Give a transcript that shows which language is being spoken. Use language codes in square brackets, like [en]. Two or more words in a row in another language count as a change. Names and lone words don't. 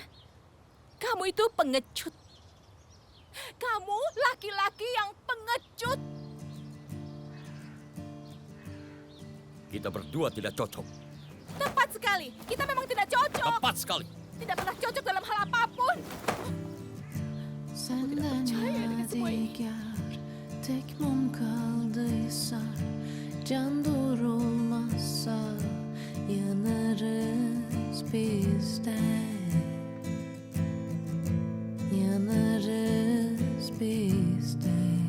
[id] Kamu itu pengecut. Kamu laki-laki yang pengecut. Kita berdua tidak cocok. Tepat sekali. Kita memang tidak cocok. Tepat sekali. Tidak pernah cocok dalam hal apapun. [tr] Senden yadigar tek mum kaldıysa, can durulmazsa yanarız biz de, yanarız biz de.